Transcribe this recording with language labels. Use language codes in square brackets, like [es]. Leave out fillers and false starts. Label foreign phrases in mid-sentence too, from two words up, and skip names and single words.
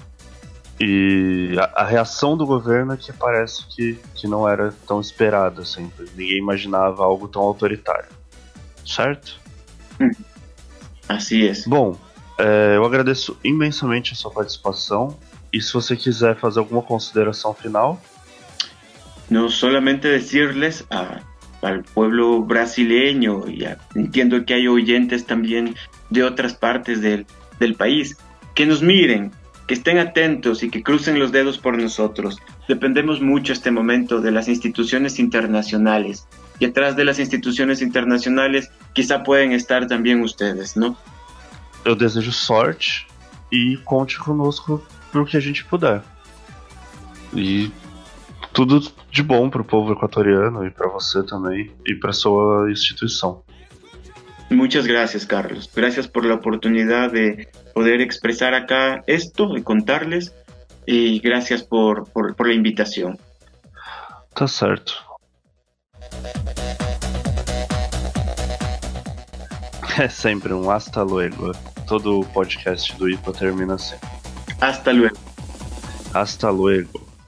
[pt] E a reação do governo é que parece que não era tão esperada sempre. Ninguém imaginava algo tão autoritário, certo? Assim é. Bom, eu agradeço imensamente a sua participação, e se você quiser fazer alguma consideração final. [es] No solamente decirles al pueblo brasileño, y entiendo que hay oyentes también de otras partes del país, que nos miren, que estén atentos y que crucen los dedos por nosotros. Dependemos mucho este momento de las instituciones internacionales, y atrás de las instituciones internacionales quizá pueden estar también ustedes, ¿no? [pt] Eu desejo sorte e conte conosco pro que a gente puder. E tudo de bom pro povo equatoriano e para você também e para sua instituição. [es] Muchas gracias, Carlos. Gracias por la oportunidad de poder expresar acá esto y contarles, y gracias por la invitación. [pt] Tá certo. É sempre um [es] hasta luego. [pt] Todo podcast do IPA termina assim. [es] Hasta luego. Hasta luego.